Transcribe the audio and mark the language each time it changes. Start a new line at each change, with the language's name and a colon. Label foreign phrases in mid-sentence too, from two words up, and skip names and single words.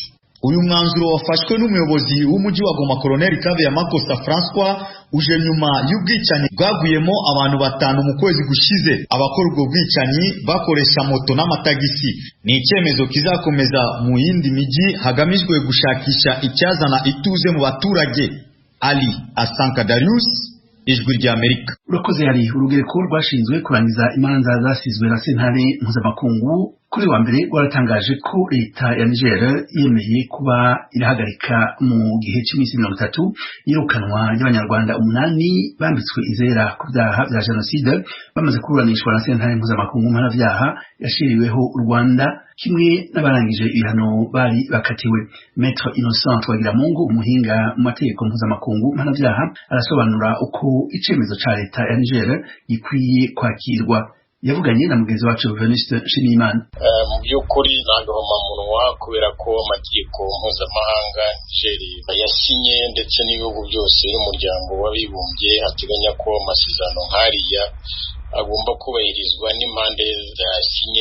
Kinyarwanda: Uyu mwanzuro wafashwe n'umuyobozi w'umujyi wa Goma Colonel Kabeya Makosa François uje nyuma y'ubwicanyi bwaguyemo abantu 5 mu kwezi gushize. Abakora ubwo bwicanyi bakoresha moto n'amatagisi. Ni icyemezo kizakomeza mu yindi miji hagamijwe gushakisha icyazana ituze mu baturage. Ali Asanka Darius, Ijwi rya Amerika. Urakoze.
Rundi: Hari urugereko rwashinzwe kurangiza imanza zasizwe na sentare mpuzamakungu kuri wa mbere waratangaje ko leta ya Niger yemeye kuba irahagarika mu gihe cy'iminsi 30 yirukanwa y'abanyarwanda 8 bambitswe izera ku byaha bya jenoside bamaze kuburanishwa na sentare mpuzamakungu mpanabyaha yashiriweho u Rwanda kimwe n'abarangije ibihano bari bakatiwe. Maître Innocent Twagiramungu, umuhinga mu mategeko mpuzamakungu mpanabyaha, arasobanura uko icemezo ca leta ya Niger gikwiye kwakirwa. Yavuganye na mugenzi wacu Venuste Nshimiyimana.
Kinyarwanda: Mu by'ukuri nagahomamunwa kubera ko amategeko mpuzamahanga Nigeria yasinye ndetse n'ibihugu byose n'umuryango w'abibumbye hateganya ko amasezerano nk'ariya agomba kubahirizwa n'impande zasinye.